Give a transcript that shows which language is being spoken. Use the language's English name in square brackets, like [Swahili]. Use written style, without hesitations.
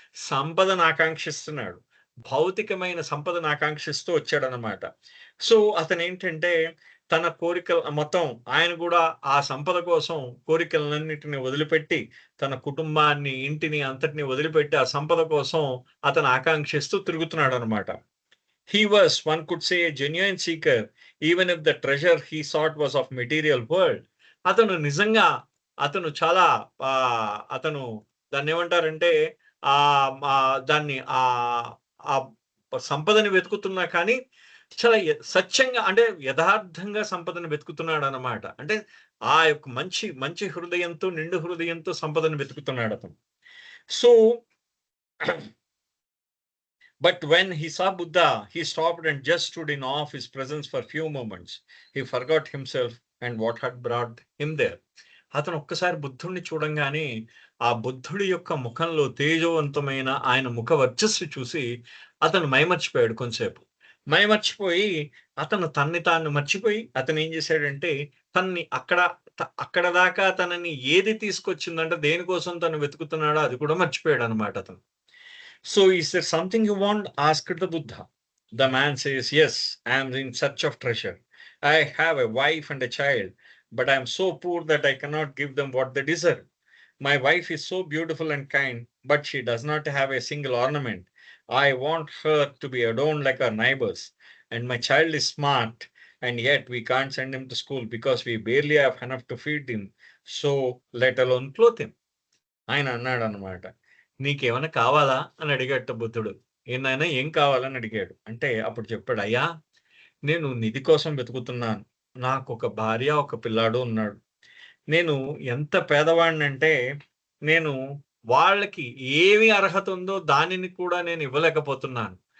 [Telugu] సంపదను ఆకాంక్షిస్తున్నాడు. భౌతికమైన సంపదను ఆకాంక్షిస్తూ వచ్చాడనమాట. సో అతనేంటంటే తన కోరికలు మొత్తం ఆయన కూడా ఆ సంపద కోసం కోరికలన్నిటిని వదిలిపెట్టి, తన కుటుంబాన్ని, ఇంటిని అంతటిని వదిలిపెట్టి ఆ సంపద కోసం అతను ఆకాంక్షిస్తూ తిరుగుతున్నాడనమాట. [English] He was, one could say, a genuine seeker, even if the treasure he sought was of material world. [Telugu] అతను నిజంగా అతను చాలా అతను దాన్నేమంటారంటే దాన్ని ఆ సంపదని వెతుకుతున్నా కానీ చాలా సత్యంగా అంటే యథార్థంగా సంపదను వెతుకుతున్నాడనమాట. అంటే ఆ యొక్క మంచి హృదయంతో, నిండు హృదయంతో సంపదను వెతుకుతున్నాడు అతను. [English] So but when he saw Buddha, he stopped and just stood in awe of his presence for few moments. He forgot himself and what had brought him there. [Telugu] అతను ఒక్కసారి బుద్ధుడిని చూడంగానే ఆ బుద్ధుడి యొక్క ముఖంలో తేజోవంతమైన ఆయన ముఖ వర్చస్సు చూసి అతను మైమర్చిపోయాడు కొంతసేపు. మైమర్చిపోయి అతను తన్ని తాను మర్చిపోయి అతను ఏం చేశాడంటే తన్ని అక్కడ దాకా తనని ఏది తీసుకొచ్చిందంటే దేనికోసం తను వెతుకుతున్నాడో అది కూడా మర్చిపోయాడు అనమాట అతను. [English] So is there something you want? Asked the Buddha. The man says, yes, I am in search of treasure. I have a wife and a child, but I am so poor that I cannot give them what they deserve. My wife is so beautiful and kind, but she does not have a single ornament. I want her to be adorned like our neighbors. And my child is smart, and yet we can't send him to school because we barely have enough to feed him, so let alone clothe him. [Telugu] ఆయన అన్నాడు అనమాట, నీకేమైనా కావాలా అని అడిగాట బుద్ధుడు. నాయనా ఏం కావాలని అడిగాడు. అంటే అప్పుడు చెప్పాడు, అయ్యా నేను నిధి కోసం వెతుకుతున్నాను. నాకు ఒక భార్య, ఒక పిల్లాడు ఉన్నాడు. నేను ఎంత పేదవాడినంటే నేను వాళ్ళకి ఏమి అర్హత ఉందో దానిని కూడా నేను ఇవ్వలేకపోతున్నాను.